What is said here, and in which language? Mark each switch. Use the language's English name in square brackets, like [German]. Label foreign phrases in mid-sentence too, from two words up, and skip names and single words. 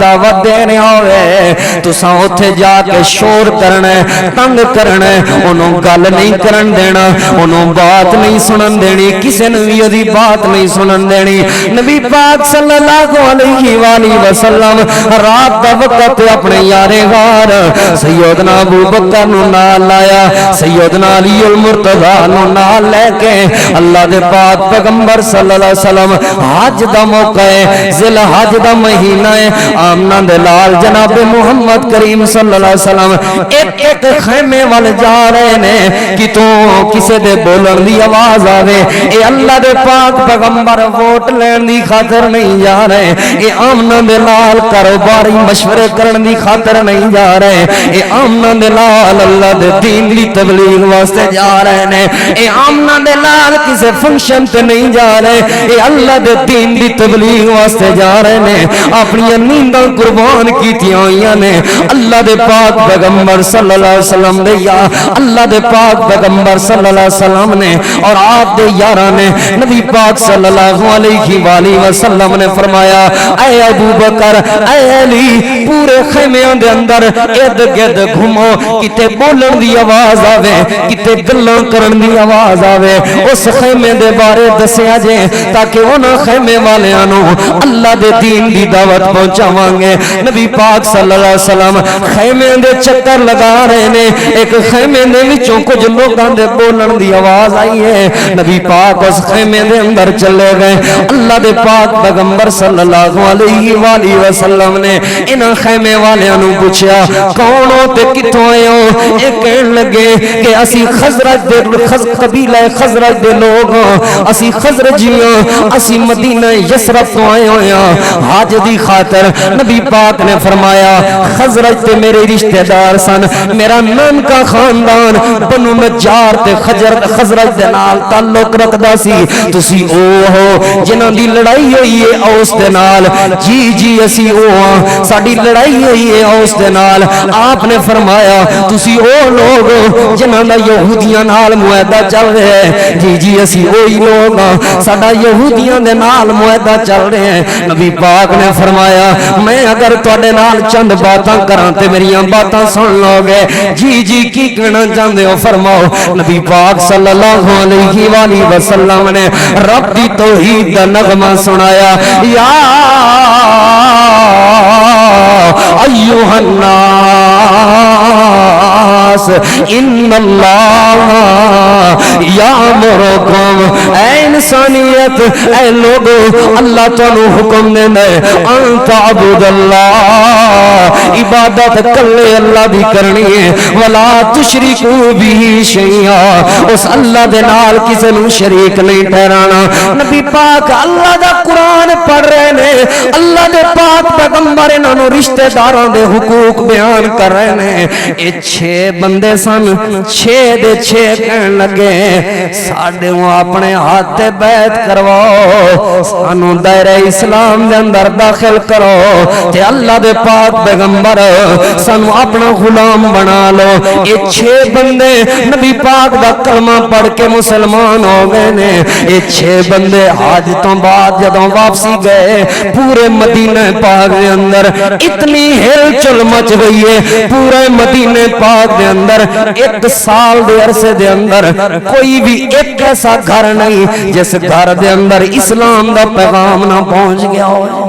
[Punjabi] دعوت دے رہے ہوئے تساں اوتھے جا کے شور کرنا تنگ کرنا انہوں گل نہیں کرن دینا انہوں بات نہیں سنن دینی کسی نے بھی ادھی بات نہیں سنن دینی نبی پاک [Arabic] صلی اللہ علیہ وآلہ وسلم [Punjabi] رات دا وقت اپنے یارے غار سیدنا ابو بکر نو نال لایا سیدنا علی المرتضی نو نال لے کے اللہ دے پاک پیغمبر [Arabic] صلی اللہ علیہ وسلم [Punjabi] حج دا موقع ہے ذل حج دا مہینہ ہے آمنہ دے لال جناب محمد کریم [Arabic] صلی اللہ علیہ وسلم [Punjabi] ایک ایک خیمے والے جا رہے نے کہ تو کسے دے بولن دی آواز آوے اے اللہ دے پاک پیغمبر ووٹ لین دی خاطر نہیں جا رہے اے آمنہ دے لال کاروباری مشورے کرن دی خاطر نہیں جا رہے اے آمنہ دے لال اللہ دے دین دی تبلیغ واسطے جا رہے نے اے آمنہ دے لال کسے فنکشن تے نہیں جا رہے اے اللہ دے دین دی تبلیغ واسطے جا رہے نے اپنی نینداں قربان کیتیاں ہوئیاں نے اللہ دے پاک پیغمبر [Arabic] صلی اللہ علیہ وسلم [Punjabi] دے یا اللہ دے پاک پیغمبر [Arabic] صلی اللہ علیہ وسلم [Punjabi] نے اور آپ دے یاراں نے نبی پاک [Arabic] صلی اللہ علیہ وآلہ وسلم [Punjabi] نے فرمایا اے ابو بکر اے علی پورے خیمیاں دے اندر ارد گرد گھومو کتے بولن دی آواز آوے کتے گلاں کرن دی آواز آوے اس خیمے دے بارے دسیا جے تاکہ انہاں خیمے والیاں نو اللہ دے دین دی دعوت پہنچاواں گے نبی پاک [Arabic] صلی اللہ علیہ وسلم [Punjabi] خیمے دے چکر لگا رہے نے ایک خیمے دے وچوں کچھ لوگاں دے بولن دی آواز آئی ہے نبی پاک اس خیمے دے اندر چلے گئے اللہ دے پاک پیغمبر [Arabic] صلی اللہ علیہ وآلہ وسلم [Punjabi] نے انہاں خیمے والیاں نو پوچھا کون ہو تے کتھوں آئے ہو اے کہن لگے کہ اسی خزرج دے قبیلہ خزرج دے لوگ اسی خزرجیاں اسی مدینہ یسرف تو آئے ہوئے حاج دی خاطر نبی پاک نے فرمایا خزرج تے میرے رشتہ دار سن میرا نام کا خاندان بنو نجار تے خزرج دے نال تعلق رکھدا سی تسی او ہو جنہاں دی لڑائی ہوئی ہے اوس دے نال جی اسی او ہاں ساڈی لڑائی ہوئی ہے اوس دے نال آپ نے فرمایا تسی او لوگ ہو جنہاں دا یہودیاں نال معاہدہ چل رہا ہے جی اسی اوہی لوگ ہاں ساڈا یہودیاں دے نال معاہدہ چل رہے ہیں نبی پاک نے فرمایا میں اگر تواڈے نال چند باتاں کراں تے میریاں باتاں سن لو گے جی کی کہنا چاہندے ہو فرماؤ نبی پاک [Arabic] صلی اللہ علیہ وآلہ وسلم [Punjabi] نے رب دی توحید دا نغمہ سنایا [Arabic] یا ایوہ الناس ان اللہ یامرکم [Punjabi] اے انسانیت اے لوگو اللہ تانوں حکم دینا ہے [Arabic] انت عبد اللہ [Punjabi] عبادت کلے اللہ دی کرنی ہے [Arabic] ولا تشرکو به شیئا [Punjabi] اس اللہ دے نال کسے نوں شریک نہیں ٹھہرانا نبی پاک اللہ دا قرآن پڑھ رہے نے اللہ دے پاک پیغمبر انہاں نوں رشتہ داراں دے حقوق بیان کر رہے نے اے 6 بندے سن 6 دے 6 کہن لگے ساڈے اپنے ہاتھ بیعت کرواؤ سانوں دائرہ اسلام دے اندر داخل کرو تے اللہ دے پاک پیغمبر سانوں اپنا غلام بنا لو اے 6 بندے نبی پاک دا کلمہ پڑھ کے مسلمان ہو گئے نے اے 6 بندے حج تو بعد جدوں واپسی گئے پورے مدینہ پاک دے اندر اتنی ہل چل مچ گئی ہے پورے مدینہ پاک دے اندر 1 سال دے عرصے دے اندر کوئی بھی ایک ایسا گھر نہیں جس گھر دے اندر اسلام دا پیغام نہ پہنچ گیا ہو